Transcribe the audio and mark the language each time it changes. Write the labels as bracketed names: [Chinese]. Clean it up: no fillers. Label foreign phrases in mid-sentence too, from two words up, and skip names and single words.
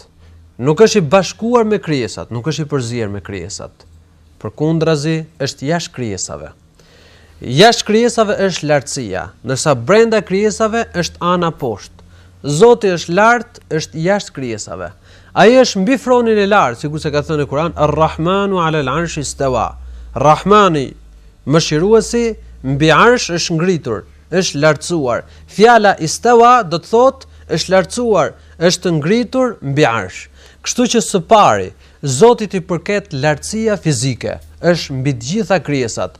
[Albanian] Nuk është i bashkuar me krijesat, nuk është i përzier me krijesat. Përkundrazi është jashtë krijesave. Jashtë krijesave është lartësia, ndërsa brenda krijesave është ana poshtë. Zoti është lart, është jashtë krijesave. Ai është mbi fronin e lartë, sikur se ka thënë në Kur'an: [Arabic] "الرحمن على العرش استوى." [Albanian] Rahmani, mëshiruesi, mbi arsh është ngritur, është lartësuar. Fjala istawa do të thotë është lartësuar, është ngritur mbi arsh. Kështu që së pari, Zotit i përket lartësia fizike, është mbi të gjitha krijesat.